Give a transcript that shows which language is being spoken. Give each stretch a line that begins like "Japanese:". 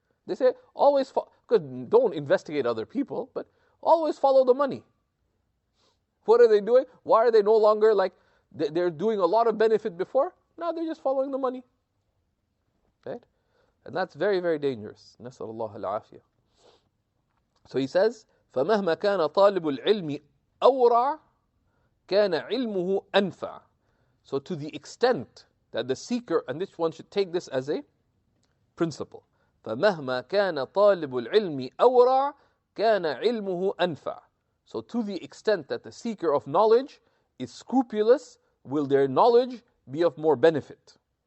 English: They say, because don't investigate other people, but always follow the money. What are they doing? Why are they no longer like, they're doing a lot of benefit before? Now they're just following the money. Right? And that's very, very dangerous.
Arabic: نسأل الله العافية.
English: So he says,
Arabic: فَمَهْمَا كَانَ طَالِبُ الْعِلْمِ أَوْرَعَ كَانَ عِلْمُهُ أَنْفَعَ.
English: So to the extent that the seeker, and this one should take this as a principle,
Arabic: فَمَهْمَا كَانَ طَالِبُ الْعِلْمِ أَوْرَعَ كَانَ عِلْمُهُ أَنْفَعَ.
English: So to the extent that the seeker of knowledge is scrupulous, will their knowledge be of more benefit.